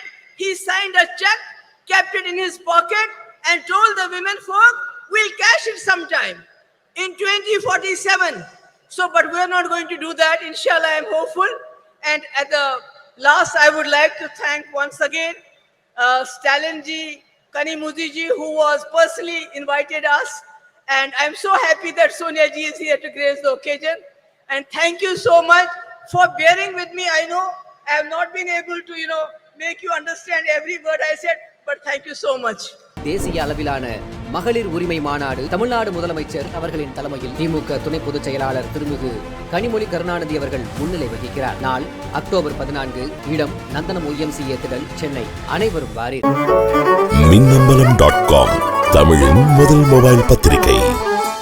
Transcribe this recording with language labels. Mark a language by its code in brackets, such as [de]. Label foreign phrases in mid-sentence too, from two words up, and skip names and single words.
[en] He signed a check, kept it in his pocket, and told the women folk, we'll cash it sometime in 2047. So, but we're not going to do that. Inshallah, I am hopeful. And at the last, I would like to thank once again Stalin ji, Kanimudi ji, who was personally invited us. And I'm so happy that Sonia ji is here to grace the occasion. And thank you so much for bearing with me. I know I have not been able to, make you understand every word I said, but thank you so much. [ta] தேசிய அளவிலான மகளிர் உரிமை மாநாடு தமிழ்நாடு முதலமைச்சர் அவர்களின் தலைமையில் திமுக துணை பொதுச் செயலாளர் திருமிகு கனிமொழி கருணாநிதி அவர்கள் முன்னிலை வகிக்கிறார். நாள் அக்டோபர் 14, இடம் நந்தனம் YMCA திடல், சென்னை. அனைவரும் வாரீர். Minnambalam.com தமிழின் முதல் மொபைல் பத்திரிகை.